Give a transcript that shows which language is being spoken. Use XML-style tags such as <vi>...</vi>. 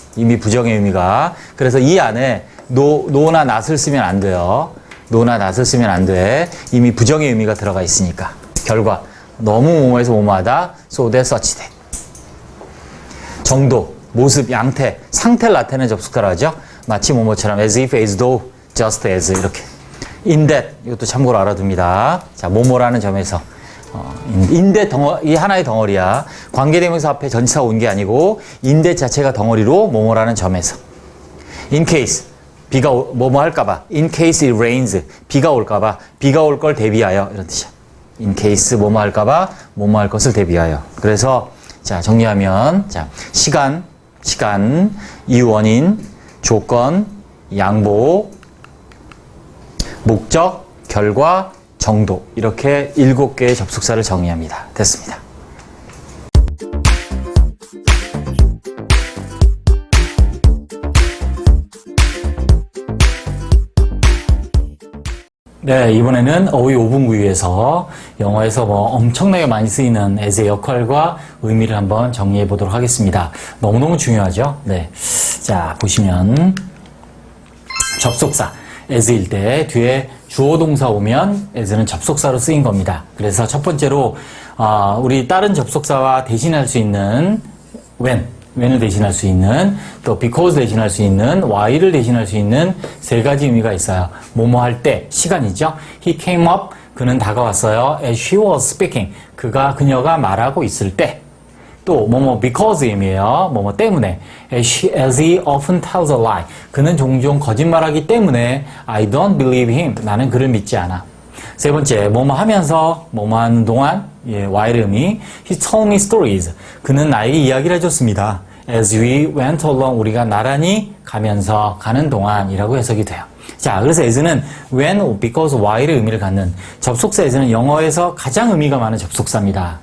<ko>이미 부정의 의미가. 그래서 이 안에 no나 not을 쓰면 안 돼요. no나 not을 쓰면 안 돼. 이미 부정의 의미가 들어가 있으니까. 결과. 너무 뭐뭐해서 뭐뭐하다.</ko> <en>So that, such that.</en> <ko>정도, 모습, 양태, 상태를 나타내는 접속사라 하죠. 마치 뭐뭐처럼</ko> <en>as if, as though, just as 이렇게.</en> <ko>in that 이것도 참고로 알아둡니다. 자, 뭐뭐라는 점에서 in that 이 하나의 덩어리야. 관계대명사 앞에 전치사가 온 게 아니고 in that 자체가 덩어리로 뭐뭐라는 점에서. in case 비가 뭐뭐 할까봐.</ko> <en>in case it rains</en> <ko>비가 올까봐. 비가 올 걸 대비하여 이런 뜻이야. in case 뭐뭐 할까봐 뭐뭐 할 것을 대비하여. 그래서 자 정리하면 자 시간, 이유 원인, 조건, 양보, 목적, 결과, 정도 이렇게 7개의 접속사를 정의합니다. 됐습니다. 네, 이번에는 어휘 5분구유에서 영어에서 엄청나게 많이 쓰이는 as의 역할과 의미를 한번 정리해 보도록 하겠습니다. 너무너무 중요하죠? 네. 자, 보시면 접속사 as일 때 뒤에 주어 동사 오면 as는 접속사로 쓰인 겁니다. 그래서 첫 번째로 우리 다른 접속사와 대신할 수 있는 when을 대신할 수 있는, 또 because 대신할 수 있는, why를 대신할 수 있는 세 가지 의미가 있어요. 뭐뭐 할 때, 시간이죠.</ko> <en>He came up,</en> <ko>그는 다가왔어요.</ko> <en>As she was speaking,</en> <ko>그녀가 말하고 있을 때. 또 뭐뭐 because 의미예요. 뭐뭐 때문에.</ko> <en>As he often tells a lie,</en> <ko>그는 종종 거짓말하기 때문에</ko> <en>I don't believe him,</en> <ko>나는 그를 믿지 않아. 세 번째, 뭐뭐 하면서, 뭐뭐 하는 동안, why의 의미.</ko> <en>He told me stories,</en> <ko>그는 나에게 이야기를 해줬습니다.</ko> <en>As we went along,</en> <ko>우리가 나란히 가면서, 가는 동안이라고 해석이 돼요. 자, 그래서 as는 when, because, why의 의미를 갖는, 접속사 as는 영어에서 가장 의미가 많은 접속사입니다.</ko>